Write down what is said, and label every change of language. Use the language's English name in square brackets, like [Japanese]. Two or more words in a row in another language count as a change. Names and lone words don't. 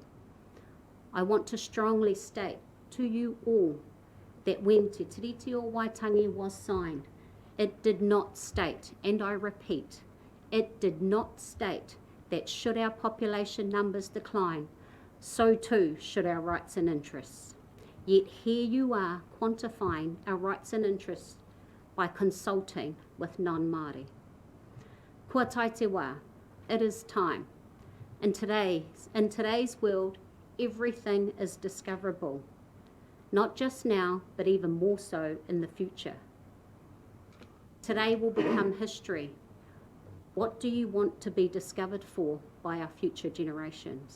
[English] I want to strongly state to you all that when Te Tiriti o Waitangi was signed, it did not state, and I repeat, it did not state that should our population numbers decline, so too should our rights and interests. Yet here you are quantifying our rights and interests by consulting with non-Māori. [Māori] Kua tai te wā, [English] it is time. In today's world, everything is discoverable, not just now, but even more so in the future. Today will become history. What do you want to be discovered for by our future generations?